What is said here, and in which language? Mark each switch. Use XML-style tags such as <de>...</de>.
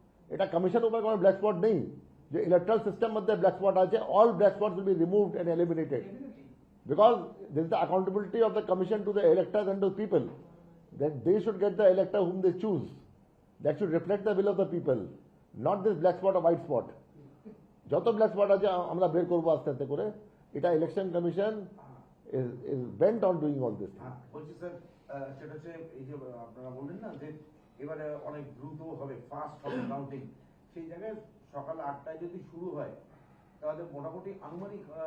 <bn>এটা কমিশন উপর কোনো ব্ল্যাক স্পট নেই, যে ইলেকট্রাল সিস্টেম মধ্যে ব্ল্যাক স্পট আছে,</bn> <en>All black spot will be removed and eliminated, because this is the accountability of the commission to the electors and to people, that they should get the elector whom they choose, that should reflect the will of the people, not this black spot or white spot.</en> <bn>যত black spot আছে আমরা বের করবো আস্তে আস্তে করে।</bn> <en>এটা election commission is bent on doing all this.</en> <bn>বলছি স্যার, সেটা হচ্ছে এই যে আপনারা বললেন না যে এবারে অনেক দ্রুত হবে, ফাস্ট হবে কাউন্টিং, সেই জায়গায় সকাল 8টায় যদি শুরু হয় তাহলে মোটামুটি আনুমানিক</bn>